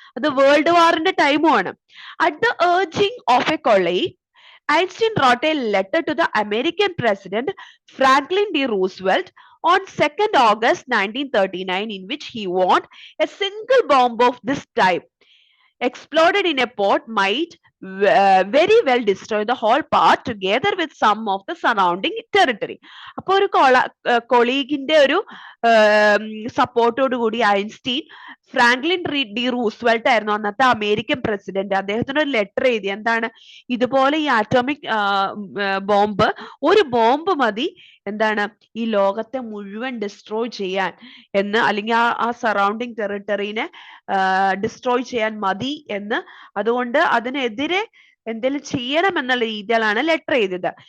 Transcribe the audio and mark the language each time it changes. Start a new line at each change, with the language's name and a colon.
Malayalam: അത് world വാറിന്റെ ടൈമുമാണ്.
English: At the urging of a colleague, Einstein wrote a letter to the American president Franklin D. Roosevelt on 2nd August 1939 in which he warned a single bomb of this type exploded in a port might very well destroy the whole part together with some of the surrounding territory.
Malayalam: അപ്പൊ ഒരു കൊളീഗിന്റെ ഒരു സപ്പോർട്ടോട് കൂടി Einstein Franklin D Roosevelt ആയിരുന്നു അന്നത്തെ American president, അദ്ദേഹത്തിന് ഒരു letter എഴുതി. എന്താണ്, ഇതുപോലെ ഈ ആറ്റോമിക് ബോംബ്, ഒരു ബോംബ് മതി എന്താണ് ഈ ലോകത്തെ മുഴുവൻ ഡിസ്ട്രോയ് ചെയ്യാൻ എന്ന്, അല്ലെങ്കിൽ ആ സറൗണ്ടിങ് ടെറിട്ടറിനെ ഡിസ്ട്രോയ് ചെയ്യാൻ മതി എന്ന്, അതുകൊണ്ട് അതിനെതിരെ എന്തെങ്കിലും ചെയ്യണം എന്നുള്ള രീതിയിലാണ് ലെറ്റർ ചെയ്തത്.